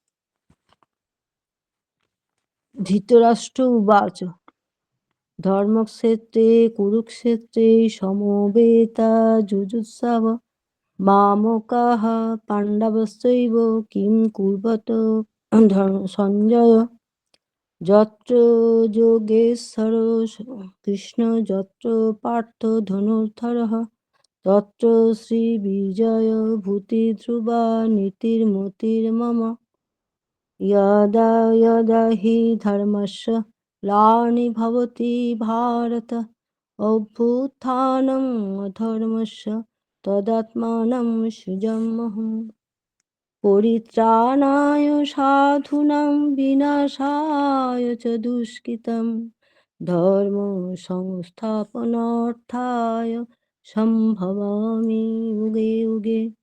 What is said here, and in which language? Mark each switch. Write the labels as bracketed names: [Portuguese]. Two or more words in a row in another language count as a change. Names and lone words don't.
[Sanskrit] ধৃতরাষ্ট্র উবাচ ধর্মক্ষেত্রে কুরুক্ষেত্রে সমবেতা যুযুৎসব মামকাঃ পাণ্ডবশ্চৈব কিং কুর্বত সঞ্জয় যত্র যোগেশ্বর কৃষ্ণ যত্র পার্থ ধনুর্ধরः তত্র শ্রীবিজয় ভূতিধ্রুবা নীতির্মতির্মম यदा यदा हि धर्मस्य ग्लानिर्भवति भारत अभ्युत्थानम् अधर्मस्य तदात्मानं सृजाम्यहम् परित्राणाय साधूनां विनाशाय च दुष्कृतं धर्म संस्थापनार्थाय सम्भवामि युगे युगे